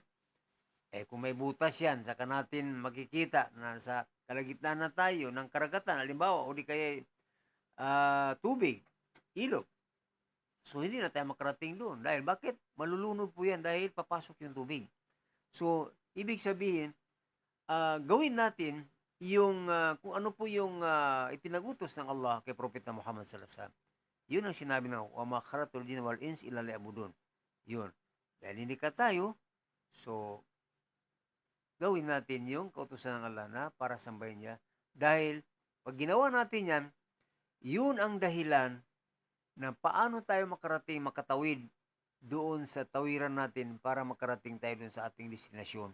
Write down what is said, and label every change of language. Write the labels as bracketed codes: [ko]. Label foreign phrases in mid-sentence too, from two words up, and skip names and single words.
[tl] Kung may butas yan, saka natin makikita na sa kalagitnaan na tayo ng karagatan, halimbawa, o di kaya tubig, ilog. So, hindi na tayo makarating doon. Dahil bakit? Malulunod po yan dahil papasok yung tubig. So, ibig sabihin, gawin natin yung, kung ano po yung ipinagutos ng Allah kay Propeta Muhammad [ar] صلى الله عليه وسلم. [tl] Yun ang sinabi ng [ar] وما خلقت الجن والإنس إلا ليعبدون. [tl] Yun. Dahil hindi ka tayo, so, gawin natin yung kautusan ng Allah na para sambahin niya. Dahil, pag ginawa natin yan, yun ang dahilan na paano tayo makatawid doon sa tawiran natin para makarating tayo doon sa ating destinasyon.